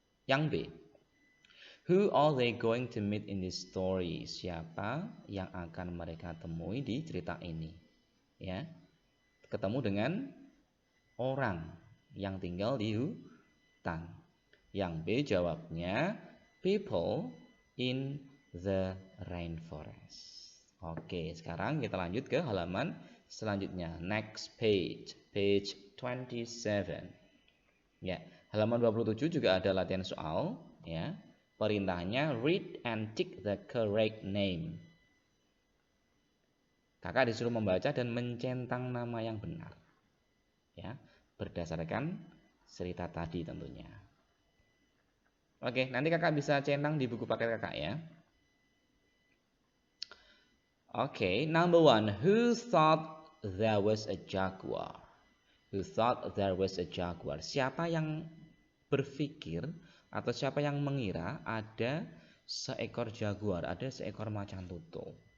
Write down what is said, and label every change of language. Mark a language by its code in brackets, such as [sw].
[id] Yang B, [en] who are they going to meet in this story? [id] Siapa yang akan mereka temui di cerita ini? Ya, ketemu dengan orang yang tinggal di hutan. Yang B jawabnya [en] people in the rainforest. [id] Oke, sekarang kita lanjut ke halaman selanjutnya. [en] Next page, page 27. [id] Ya, halaman 27 juga ada latihan soal, ya. Perintahnya [en] read and tick the correct name. [id] Kakak disuruh membaca dan mencentang nama yang benar. Ya, berdasarkan cerita tadi tentunya. Oke, nanti kakak bisa centang di buku paket kakak ya. [en] Oke, number 1. Who thought there was a jaguar? Who thought there was a jaguar? [id] Siapa yang berpikir atau siapa yang mengira ada seekor jaguar, ada seekor macan tutul?